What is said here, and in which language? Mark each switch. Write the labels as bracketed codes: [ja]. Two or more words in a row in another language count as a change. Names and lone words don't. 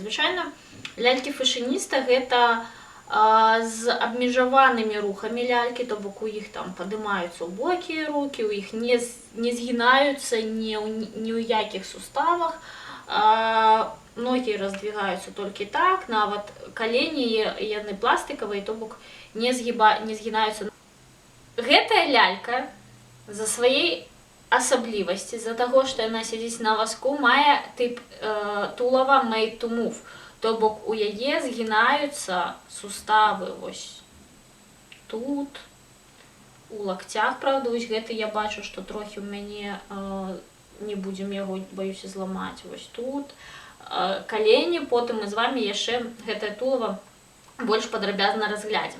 [be] Звычайна лялькі фэшыніста гэта з абмежаванымі рухамі лялькі, то бок у іх там падымаюцца ў бокі рукі, у іх не згінаюцца ні ў якіх суставах, ногі раздвигаюцца толькі так, нават калені яны пластыкавыя, то бок не згінаюцца. Гэтая лялька за сваей асаблівасці, з-за таго, што яна сядзіць на вазку, мае тып тулава [en] made to move. [be] То бок у яе згінаюцца суставы вось тут, у лакцях, правда, вось гэты я бачу, што трохі ў мяне, не будзем яго, баюся, зламаць, вось тут, калені, потым мы з вамі яшчэ гэтае тулава больш падрабязна разглядзім.